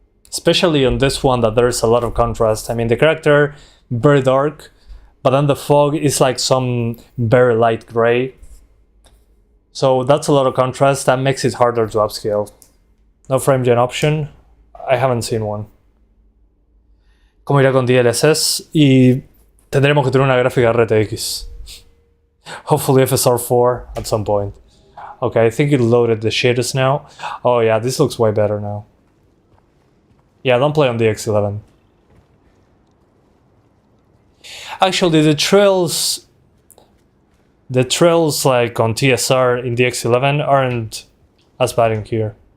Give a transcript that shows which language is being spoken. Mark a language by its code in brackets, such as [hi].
[en] Especially on this one that there's a lot of contrast. I mean, the character, very dark, but then the fog is like some very light gray. So that's a lot of contrast, that makes it harder to upscale. No frame gen option, I haven't seen one. [es] ¿Cómo irá con DLSS? Y tendremos que tener una gráfica RTX. [en] Hopefully FSR 4 at some point. Okay, I think it loaded the shaders now. Oh yeah, this looks way better now. Yeah, don't play on the X11. Actually, the trails like on TSR in the X11 aren't as bad in here.